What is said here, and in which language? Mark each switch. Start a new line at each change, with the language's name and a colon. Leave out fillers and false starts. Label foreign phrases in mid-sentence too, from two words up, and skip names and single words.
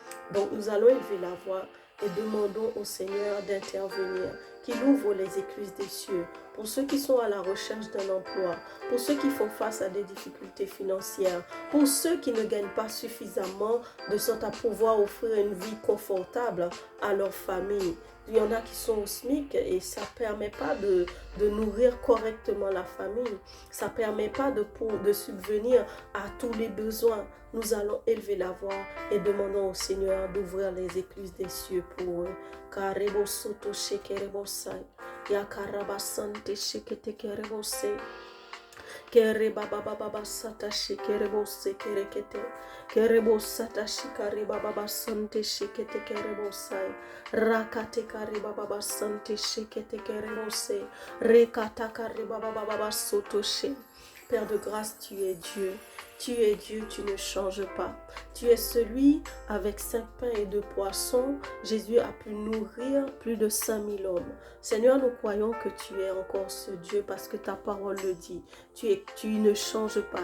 French: Donc nous allons élever la voix et demandons au Seigneur d'intervenir, qu'il ouvre les écluses des cieux pour ceux qui sont à la recherche d'un emploi, pour ceux qui font face à des difficultés financières, pour ceux qui ne gagnent pas suffisamment de sorte à pouvoir offrir une vie confortable à leur famille. Il y en a qui sont au SMIC et ça ne permet pas de nourrir correctement la famille. Ça ne permet pas de subvenir à tous les besoins. Nous allons élever la voix et demandons au Seigneur d'ouvrir les écluses des cieux pour eux. Karebo soto shekerebo sai. Ya karabasante shekete kerebo se. Kere baba baba sata shikerebo se kerekete. Kerebo sata shikari baba sante shikete kerebo sai. Rakate kari baba sante shikete kerebo se. Rekata kari baba soto she. Père de grâce, tu es Dieu. Tu es Dieu, tu ne changes pas. Tu es celui avec 5 pains et 2 poissons. Jésus a pu nourrir plus de 5000 hommes. Seigneur, nous croyons que tu es encore ce Dieu parce que ta parole le dit. Tu ne changes pas.